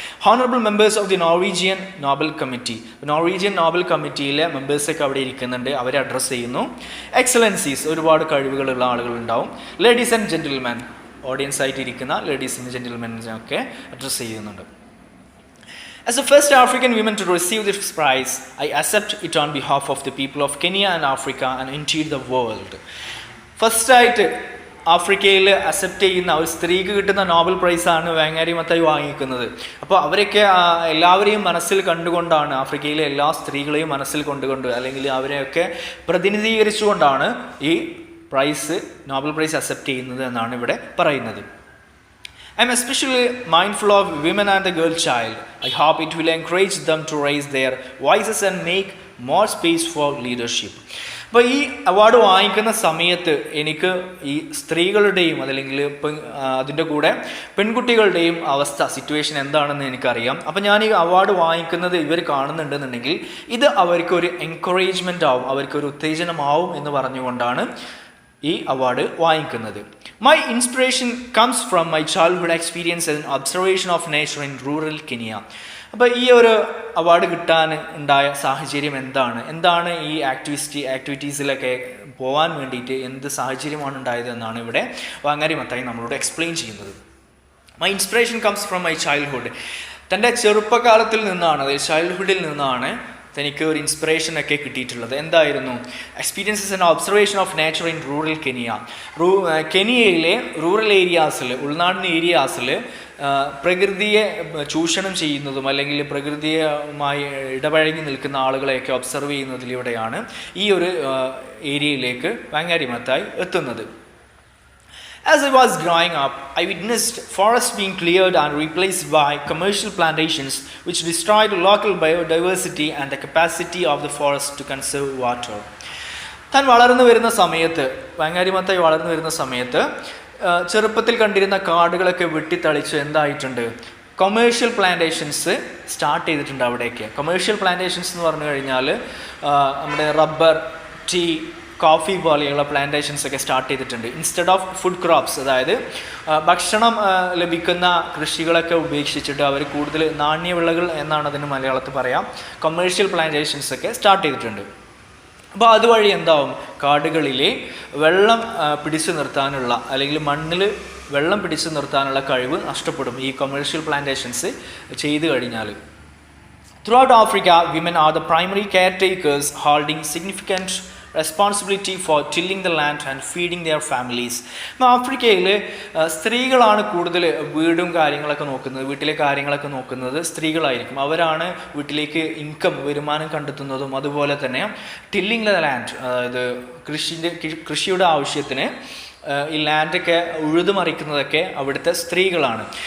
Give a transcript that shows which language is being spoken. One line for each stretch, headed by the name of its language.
English: Honourable members of the Norwegian Nobel committee.
Malayalam: Norwegian Nobel കമ്മിറ്റിയിലെ മെമ്പേഴ്സൊക്കെ അവിടെ ഇരിക്കുന്നുണ്ട്, അവരെ അഡ്രസ്സ് ചെയ്യുന്നു. എക്സലൻസീസ്, ഒരുപാട് കഴിവുകളുള്ള ആളുകളുണ്ടാവും.
English: ladies and gentleman,
Malayalam: ഓഡിയൻസ് ആയിട്ട് ഇരിക്കുന്ന ലേഡീസ് ആൻഡ് ജെന്റിൽമാനൊക്കെ അഡ്രസ്സ് ചെയ്യുന്നുണ്ട്.
English: As the first African woman to receive this prize, I accept it on behalf of the people of Kenya and Africa and indeed the world.
Malayalam: ഫസ്റ്റായിട്ട് ആഫ്രിക്കയിൽ accept ചെയ്യുന്ന ഒരു സ്ത്രീക്ക് കിട്ടുന്ന Nobel പ്രൈസാണ് വാങ്ങാരി മത്തായി വാങ്ങിക്കുന്നത്. അപ്പോൾ അവരൊക്കെ എല്ലാവരെയും മനസ്സിൽ കണ്ടുകൊണ്ടാണ്, ആഫ്രിക്കയിലെ എല്ലാ സ്ത്രീകളെയും മനസ്സിൽ കൊണ്ടുകൊണ്ട്, അല്ലെങ്കിൽ അവരെയൊക്കെ പ്രതിനിധീകരിച്ചുകൊണ്ടാണ് ഈ നോബൽ പ്രൈസ് അക്സെപ്റ്റ് ചെയ്യുന്നത് എന്നാണ് ഇവിടെ പറയുന്നത്.
English: I am especially mindful of women and the girl child. I hope it will encourage them to raise their voices and make more space for leadership.
Malayalam: അപ്പോൾ ഈ അവാർഡ് വാങ്ങിക്കുന്ന സമയത്ത് എനിക്ക് ഈ സ്ത്രീകളുടെയും അതല്ലെങ്കിൽ അതിൻ്റെ കൂടെ പെൺകുട്ടികളുടെയും സിറ്റുവേഷൻ എന്താണെന്ന് എനിക്കറിയാം. അപ്പോൾ ഞാൻ ഈ അവാർഡ് വാങ്ങിക്കുന്നത് ഇവർ കാണുന്നുണ്ടെന്നുണ്ടെങ്കിൽ ഇത് അവർക്കൊരു എൻകറേജ്മെൻ്റ് ആവും, അവർക്കൊരു ഉത്തേജനമാവും എന്ന് പറഞ്ഞുകൊണ്ടാണ് ഈ അവാർഡ് വാങ്ങിക്കുന്നത്.
English: My inspiration comes from my childhood experience and observation of nature in rural Kenya.
Malayalam: അപ്പോൾ ഈ ഒരു അവാർഡ് കിട്ടാൻ ഉണ്ടായ സാഹചര്യം എന്താണ് ഈ ആക്ടിവിറ്റീസിലൊക്കെ പോകാൻ വേണ്ടിയിട്ട് എന്ത് സാഹചര്യമാണ് ഉണ്ടായത് എന്നാണ് ഇവിടെ വാങ്ങാരി മത്തായി നമ്മളോട് എക്സ്പ്ലെയിൻ ചെയ്യുന്നത്.
English: My inspiration comes from my childhood.
Malayalam: തൻ്റെ ചെറുപ്പകാലത്തിൽ നിന്നാണ്, അതായത് ചൈൽഡ്ഹുഡിൽ നിന്നാണ് തനിക്ക് ഒരു ഇൻസ്പിറേഷനൊക്കെ കിട്ടിയിട്ടുള്ളത്. എന്തായിരുന്നു?
English: Experiences and observation of nature in rural Kenya.
Malayalam: കെനിയയിലെ rural ഏരിയാസിൽ, ഉൾനാടൻ ഏരിയാസിൽ പ്രകൃതിയെ ചൂഷണം ചെയ്യുന്നതും അല്ലെങ്കിൽ പ്രകൃതിയുമായി ഇടപഴകി നിൽക്കുന്ന ആളുകളെയൊക്കെ ഒബ്സർവ് ചെയ്യുന്നതിലൂടെയാണ് ഈ ഒരു ഏരിയയിലേക്ക് വാങ്ങാരി മത്തായി എത്തുന്നത്.
English: As I was growing up, I witnessed forests being cleared and replaced by commercial plantations, which destroyed local biodiversity and the capacity of the forest to conserve water.
Malayalam: താൻ വളർന്നു വരുന്ന സമയത്ത്, വങ്ങാരിമത്തായി വളർന്നു വരുന്ന സമയത്ത് ചെറുപ്പത്തിൽ കണ്ടിരുന്ന കാടുകളൊക്കെ വെട്ടിത്തളിച്ച് എന്തായിട്ടുണ്ട്, കൊമേഴ്ഷ്യൽ പ്ലാന്റേഷൻസ് സ്റ്റാർട്ട് ചെയ്തിട്ടുണ്ട് അവിടേക്ക്. കൊമേഴ്ഷ്യൽ പ്ലാന്റേഷൻസ് എന്ന് പറഞ്ഞു കഴിഞ്ഞാൽ നമ്മുടെ റബ്ബർ, ടീ, കോഫി പോലെയുള്ള പ്ലാന്റേഷൻസ് ഒക്കെ സ്റ്റാർട്ട് ചെയ്തിട്ടുണ്ട്.
English: instead of food crops,
Malayalam: അതായത് ഭക്ഷണം ലഭിക്കുന്ന കൃഷികളൊക്കെ ഉപേക്ഷിച്ചിട്ട് അവർ കൂടുതൽ നാണ്യവിളകൾ എന്നാണ് അതിന് മലയാളത്തിൽ പറയാം, കൊമേഴ്ഷ്യൽ പ്ലാന്റേഷൻസ് ഒക്കെ സ്റ്റാർട്ട് ചെയ്തിട്ടുണ്ട്. അപ്പോൾ അതുവഴി എന്താവും, കാടുകളിലെ വെള്ളം പിടിച്ചു നിർത്താനുള്ള അല്ലെങ്കിൽ മണ്ണിൽ വെള്ളം പിടിച്ചു നിർത്താനുള്ള കഴിവ് നഷ്ടപ്പെടും ഈ കൊമേഴ്ഷ്യൽ പ്ലാന്റേഷൻസ് ചെയ്തു കഴിഞ്ഞാൽ.
English: Throughout Africa, women are the primary caretakers, holding significant responsibility for tilling the land and feeding their families.
Malayalam: ആഫ്രിക്കയിൽ സ്ത്രീകളാണ് കൂടുതൽ വീടും കാര്യങ്ങളൊക്കെ നോക്കുന്നത്, വീട്ടിലെ കാര്യങ്ങളൊക്കെ നോക്കുന്നത് സ്ത്രീകളായിരിക്കും. അവരാണ് വീട്ടിലേക്ക് ഇൻകം, വരുമാനം കണ്ടെത്തുന്നതും അതുപോലെ തന്നെ
English: tilling the land,
Malayalam: അതായത് കൃഷിയുടെ ആവശ്യത്തിന് ഈ ലാൻഡൊക്കെ ഉഴുതുമറിക്കുന്നതൊക്കെ അവിടുത്തെ സ്ത്രീകളാണ്.